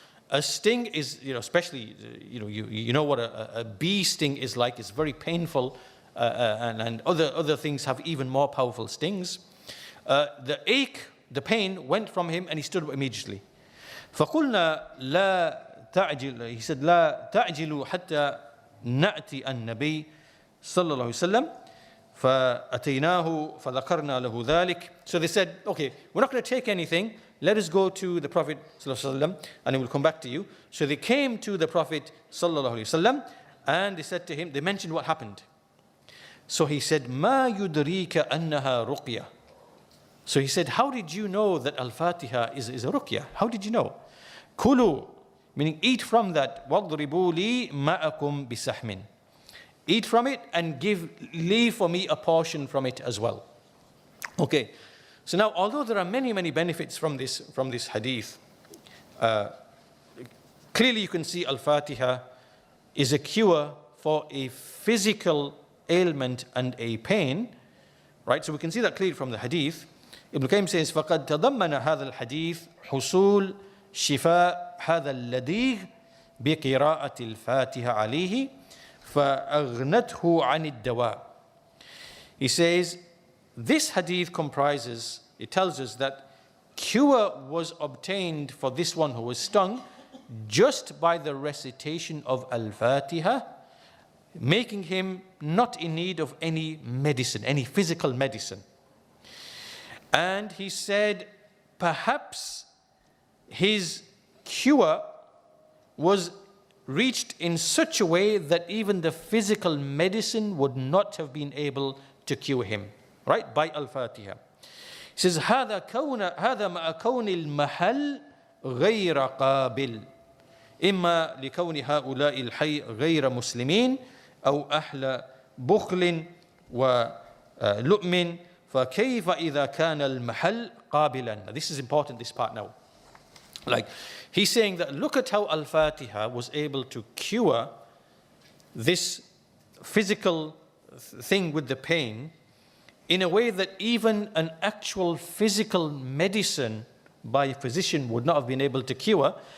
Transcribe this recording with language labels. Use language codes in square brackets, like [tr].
[en] A sting is, especially, you know what a bee sting is like. It's very painful, and other things have even more powerful stings. The ache, the pain went from him, and he stood up immediately. [ar] فَقُلْنَا لَا تَعْجِلُوا. [en] He said, [ar] لَا تَعْجِلُوا حَتَّى نَأْتِي النَّبِيِّ صلى الله عليه وسلم فَأَتَيْنَاهُ فَذَكَرْنَا لَهُ ذَلِكَ. [en] So they said, okay, we're not going to take anything. Let us go to the Prophet ﷺ, and he will come back to you. So they came to the Prophet ﷺ, and they said to him, they mentioned what happened. So he said, [ar] مَا يُدْرِيكَ أَنَّهَا رُقْيَةٌ. [en] So he said, how did you know that Al-Fatiha is a ruqyah? How did you know? [ar] كُلُوا, [en] meaning eat from that. [ar] وَاضْرِبُوا لِي مَأَكُمْ بِسَحْمٍ. [en] Eat from it and leave for me a portion from it as well. Okay. So now, although there are many, many benefits from this hadith, clearly you can see Al-Fatiha is a cure for a physical ailment and a pain, right? So we can see that clearly from the hadith. Ibn al-Qayyim says, [ar] فَقَدْ تَضَمَّنَ هَذَا الْحَدِيث حُصُولِ شِفَاء هَذَا الَّذِيغ بقراءة الفاتحة عليه فأغنته عن الدواء. [en] He says, this hadith comprises, it tells us that cure was obtained for this one who was stung just by the recitation of Al-Fatiha, making him not in need of any medicine, any physical medicine. And he said, perhaps his cure was reached in such a way that even the physical medicine would not have been able to cure him, right? By Al-Fatiha. He says, [ar] هذا مع كون المحل غير قابل إما لكون هؤلاء الحي غير مسلمين أو أهل بخل ولؤم فكيف إذا كان المحل قابلا. [en] This is important, this part now. Like, he's saying that look at how Al-Fatiha was able to cure this physical thing with the pain in a way that even an actual physical medicine by a physician would not have been able to cure.